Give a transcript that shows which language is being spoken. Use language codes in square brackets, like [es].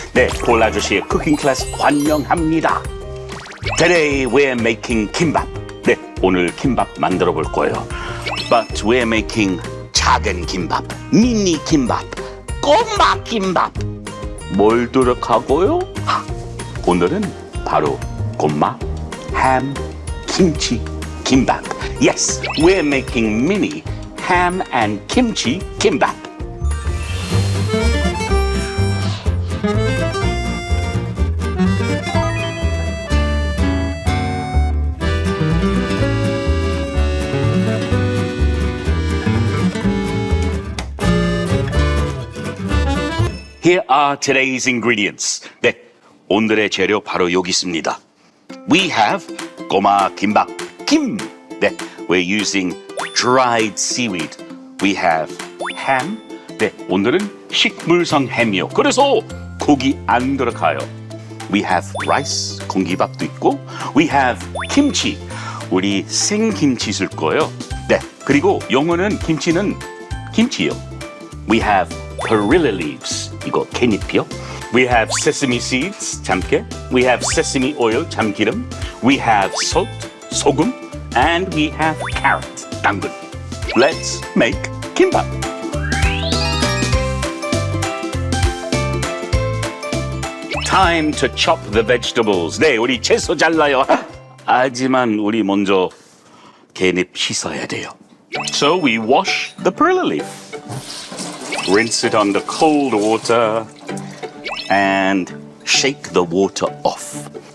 [ko] 네, 폴 아저씨의 쿠킹 클래스 환영합니다. [en] Today we're making kimbap. [ko] 네, 오늘 김밥 만들어 볼 거예요. [en] But we're making [ko] 작은 김밥, 미니 김밥, 꼬마 김밥. 뭘 들어가고요? 오늘은 바로 꼬마 햄 김치 김밥. [en] Yes, we're making mini ham and kimchi kimbap. Here are today's ingredients. [ko] 네, 오늘의 재료 바로 여기 있습니다. [en] We have [ko] 꼬마 김밥, 김. [en] 네, we're using dried seaweed. We have ham. [ko] 네, 오늘은 식물성 햄이요. 그래서 고기 안 들어가요. [en] We have rice, [ko] 공기밥도 있고. [en] We have kimchi. [ko] 우리 생김치 쓸 거예요. 네, 그리고 영어는 김치는 김치요. [en] We have perilla leaves. [ko] 이거 캣잎이요. [en] We have sesame seeds, 참깨. We have sesame oil, 참기름. We have salt, 소금. And we have carrot, 당근. Let's make kimbap. Time to chop the vegetables. [ko] 네, 우리 채소 잘라요. 하지만 우리 먼저 깻잎 씻어야 돼요. [en] So we wash the perilla leaf. Rinse it under cold water and shake the water off.